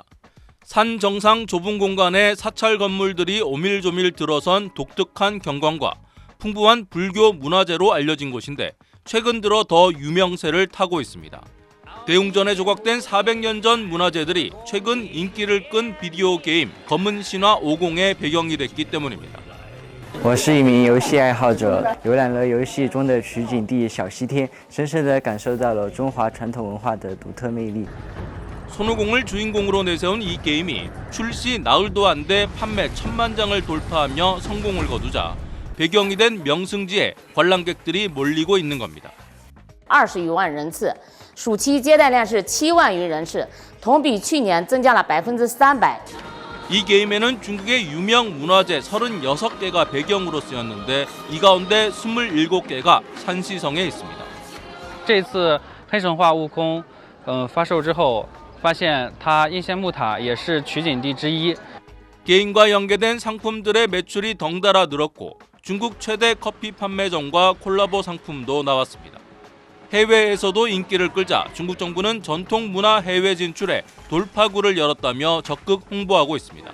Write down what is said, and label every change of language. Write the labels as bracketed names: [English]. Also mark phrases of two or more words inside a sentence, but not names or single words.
[Korean] 산 정상 좁은 공간에 사찰 건물들이 오밀조밀 들어선 독특한 경관과 풍부한 불교 문화재로 알려진 곳인데 최근 들어 더 유명세를 타고 있습니다. 대웅전에 조각된 400년 전 문화재들이 최근 인기를 끈 비디오 게임 검은 신화 50의 배경이 됐기 때문입니다. [Chinese] 我是一名游戏爱好者，游览了游戏中的取景地小西天，深深地感受到了中华传统文化的独特魅力。 [Korean] 손오공을 주인공으로 내세운 이 게임이 출시 나흘도 안 돼 판매 1000만 장을 돌파하며 성공을 거두자 배경이 된 명승지에 관람객들이 몰리고 있는 겁니다. [Chinese] 20 余万人次，暑期接待量是7万余人次，同比去年增加了300%。 [Korean] 이 게임에는 중국의 유명 문화재 36개가 배경으로 쓰였는데 이 가운데 27개가 샨시성에 있습니다. [Chinese] 这次黑神话悟空发售之后，发现它应仙木塔也是取景地之一。 [Korean] 게임과 연계된 상품들의 매출이 덩달아 늘었고 중국 최대 커피 판매점과 콜라보 상품도 나왔습니다. 해외에서도 인기를 끌자 중국 정부는 전통 문화 해외 진출에 돌파구를 열었다며 적극 홍보하고 있습니다.